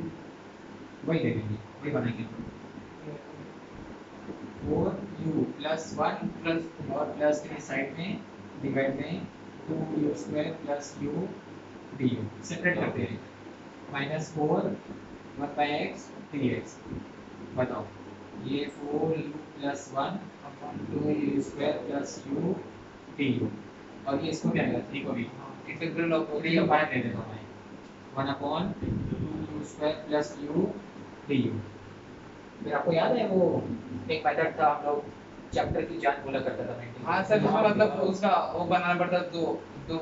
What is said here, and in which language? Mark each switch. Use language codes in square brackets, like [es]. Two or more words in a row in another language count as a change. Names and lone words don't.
[hi] वही ले लेंगे, वही बनाएंगे 4u + 1 प्लस और +3 साइड में डिवाइड में 2u² + u du, सेपरेट करते हैं, -4 1/x dx, बताओ ये 4u + 1 2u² + u du, और ये इसको क्या आएगा 3 को भी [en] integral of [hi] 3 अपान ले लेता हूँ मैं 1/2u² + u du। फिर आपको याद है वो एक मेथड था, हम लोग चैप्टर की जान बोला करता था मैं, हाँ सर, इसमें मतलब उसका वो बनाना पड़ता है, दो